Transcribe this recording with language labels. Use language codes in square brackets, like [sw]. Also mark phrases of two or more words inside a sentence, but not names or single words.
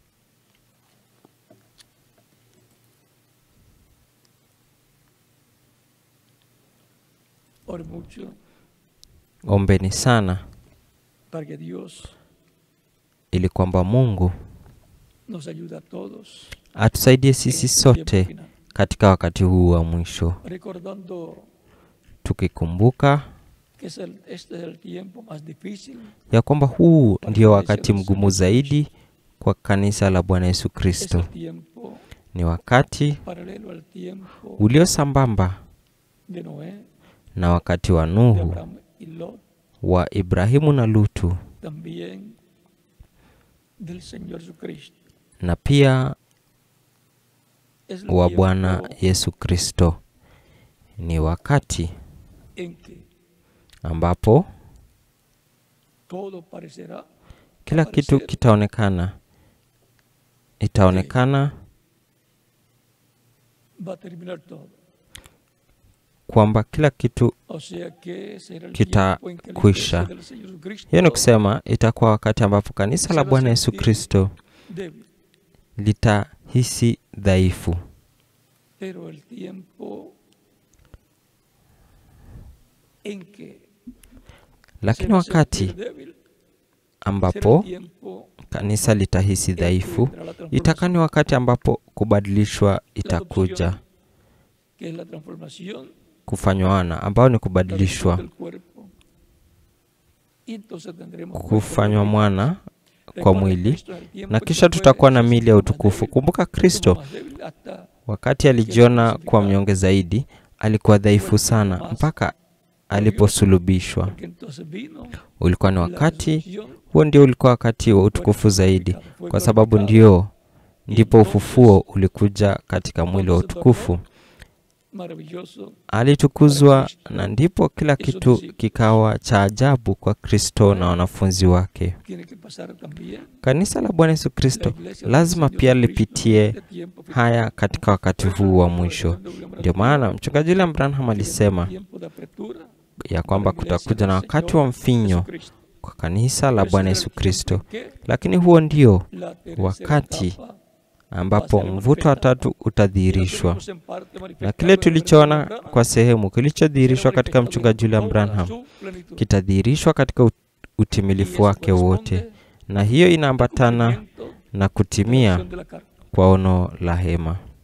[sw] Ombeni sana ili kwamba Mungu atusaidie sisi sote katika wakati huu wa mwisho, [es] recordando [sw] tukikumbuka [es] que este es el tiempo más difícil [sw] ya kwamba huu ndio wakati mgumu zaidi kwa kanisa la Bwana Yesu Kristo. [es] es el tiempo [sw] Ni wakati [es] paralelo al tiempo [sw] ulio sambamba [es] de Noé, [sw] na wakati wa [es] de [sw] Nuhu, [es] Abraham y Lot, [sw] wa Ibrahimu na Lutu, [es] también del Señor Jesucristo. [sw] na pia [es] Es el [sw] wa [es] tiempo [sw] Bwana Yesu Kristo. Ni wakati [es] en que [sw] ambapo [es] todo parecerá [sw] kila kitu itaonekana [es] va a terminar todo. [sw] kwamba kila kitu [es] O sea que será el [sw] Kita [es] tiempo en que la [sw] kwisha. [es] iglesia del Señor Jesucristo [sw] hiyo ni kusema itakuwa wakati ambapo kanisa la Bwana Yesu Kristo [es] débil, [sw] litahisi dhaifu, [es] pero el tiempo en que [sw] lakini [es] se va a sentir [sw] wakati [es] débil, será [sw] ambapo [es] el tiempo [sw] kanisa litahisi dhaifu itakani wakati ambapo kubadilishwa itakuja, [es] que es la transformación [sw] kufanywa wana ambao ni kubadilishwa, [es] del cuerpo. Y entonces tendremos [sw] kufanywa mwana kwa [es] Recuerden, [sw] mwili, [es] Cristo es el tiempo [sw] na [es] en [sw] kisha [es] que [sw] tutakuwa na [es] fue [sw] miili ya [es] más [sw] utukufu. [es] débil, [sw] Kumbuka [es] estuvo [sw] Kristo [es] más débil hasta [sw] wakati alijiona kuwa mnyonge zaidi, alikuwa dhaifu sana mpaka aliposulubishwa. [es] porque entonces vino [sw] Ulikuwa ni [es] la [sw] wakati [es] resurrección, [sw] huo, ndio ulikuwa wakati wa utukufu zaidi, kwa sababu ndipo ufufuo ulikuja katika mwili wa utukufu. [es] maravilloso. [sw] Alitukuzwa, na ndipo kila kitu kikawa cha ajabu kwa Kristo na wanafunzi wake. [es] Tiene que pasar también [sw] Kanisa la Bwana Yesu [es] la [sw] Kristo [es] iglesia del [sw] lazima [es] Señor [sw] pia [es] Jesucristo [sw] lipitie [es] en este tiempo final. [sw] haya katika wakati huu wa mwisho. Ndio maana mchungaji William Branham alisema [es] Tiempo de apertura [sw] ya kwamba kutakuja na wakati wa mfinyo kwa kanisa la Bwana Yesu Kristo, lakini huo ndio wakati ambapo mvuto wa tatu utadhihirishwa. Na kile tulichoona kwa sehemu kilichodhihirishwa katika mchungaji William Branham kitadhihirishwa katika utimilifu wake wote, na hiyo inaambatana na kutimia kwa ono la hema.